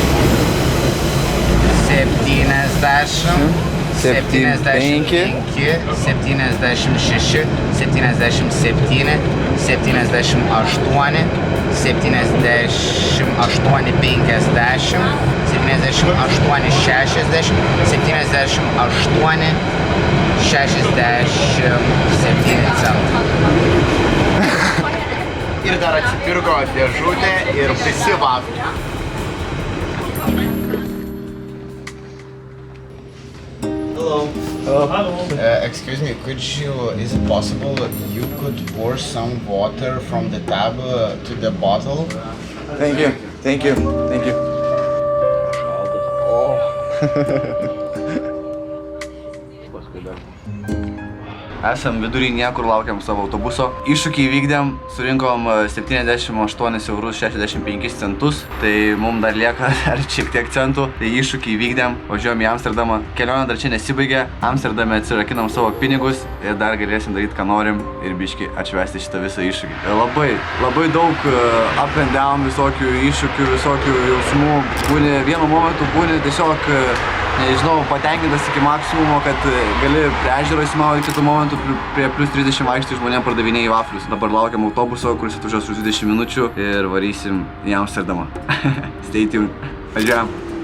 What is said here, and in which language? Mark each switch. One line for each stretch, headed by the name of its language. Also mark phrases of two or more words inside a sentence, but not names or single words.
Lithuanian: 70, 75, 76, 77, 78, 78, 50, 78, 60, 78, 67 centų. Ir dar atsipirko dėžutę ir visi vafliai.
English: Excuse me, is it possible you could pour some water from the tap to the bottle? Thank you. Thank you. Thank you.
Lithuanian: esam vidury niekur, laukiam savo autobuso. Iššūkį įvykdėm, surinkom 78 eurus 65 centus, tai mums dar lieka dar šiek tiek centų. Tai iššūkį įvykdėm, važiuojam į Amsterdamą. Kelionė dar čia nesibaigė, Amsterdame atsirakinam savo pinigus ir dar galėsim daryti, ką norim ir biškį atšvęsti šitą visą iššūkį. Labai daug
English: up and down
Lithuanian: visokių iššūkių, visokių jausmų. Vienu momentu būni tiesiog, nežinau, patenkintas iki maksimumo, kad gali prie ežero įsimaudyti, kitų momentų prie plus 30 vaikštai žmonėm pardavinėjai vaflius. Dabar laukiam autobuso, kuris atvažiuos už 20 minučių ir varysim į Amsterdamą.
English: Stay tuned.
Lithuanian: Važiuojam.